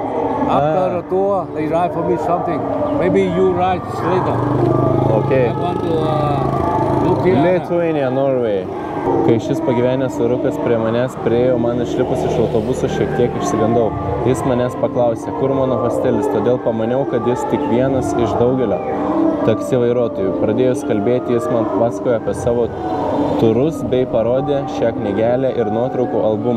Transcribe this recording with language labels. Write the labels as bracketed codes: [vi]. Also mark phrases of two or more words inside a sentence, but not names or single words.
[en] After the tour, they ride for me something. Maybe you ride later. Okay. I want to Lithuania. Lithuania, Norway. [lt] Kai šis pagyvenęs vyrukas prie manęs priėjo, man išlipus iš autobuso šiek tiek išsigandau. Jis manęs paklausė, kur mano hostelis, todėl pamaniau, kad jis tik vienas iš daugelio taksi vairuotojų. Pradėjus kalbėti, jis man pasakojo apie savo turus bei parodė šią knygelę ir nuotraukų albumą.